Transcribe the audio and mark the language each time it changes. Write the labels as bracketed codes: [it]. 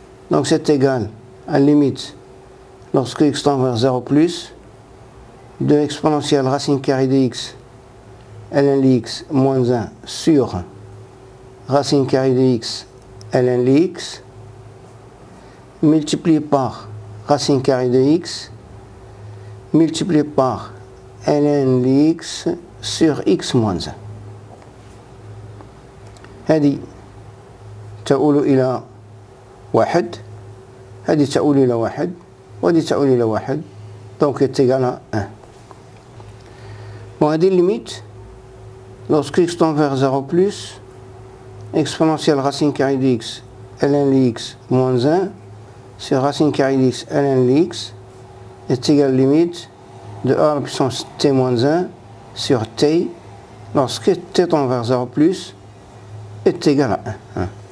[fr] Donc c'est égal à la limite, lorsque x tend vers 0 plus, de exponentielle racine carrée de x ln de x moins 1 sur racine carrée de x ln de x multiplié par racine carrée de x multiplié par ln de x sur x moins 1. [ar] هذه تؤول إلى 1, هذه تؤول إلى 1 وهذه تؤول إلى 1, [fr] donc est égal à 1. Bon, [ar] هذه [fr] limite, lorsque x tend vers 0 plus, exponentielle racine carrée de x ln de x moins 1 sur racine carrée de x ln de x est égal à limite de a à la puissance t moins 1 sur t, lorsque t tend vers 0 plus, est égal à 1.